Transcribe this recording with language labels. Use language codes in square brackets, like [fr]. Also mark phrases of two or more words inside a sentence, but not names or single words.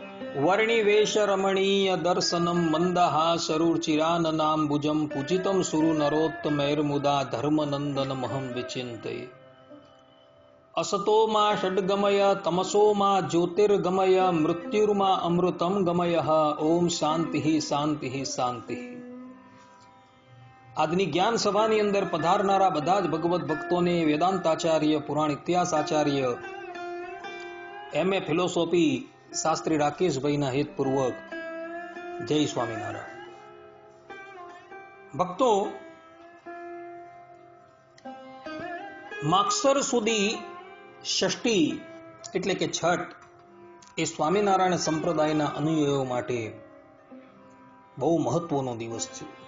[sa] वर्णिवेश रमणीय दर्शनम मंदहासरुचिराननाम्बुजं पूजितं सुरु नरोत्तमैर्मुदा धर्मनंदन महं विचिन्तये। असतो मा षड्गमय तमसो मा ज्योतिर्गमय मृत्युर्मा अमृतं गमय। ओम शांति शांति शांति। [gu] આજની જ્ઞાન સભાની અંદર પધારનારા બધા જ ભગવત ભક્તોને વેદાંતાચાર્ય, પુરાણ ઇતિહાસ આચાર્ય, એમએ ફિલોસોફી શાસ્ત્રી રાકેશભાઈના હેતપૂર્વક જય સ્વામિનારાયણ. ભક્તો, માગસર સુધી ષષ્ઠી એટલે કે છઠ એ સ્વામિનારાયણ સંપ્રદાયના અનુયાયીઓ માટે બહુ મહત્વનો દિવસ છે.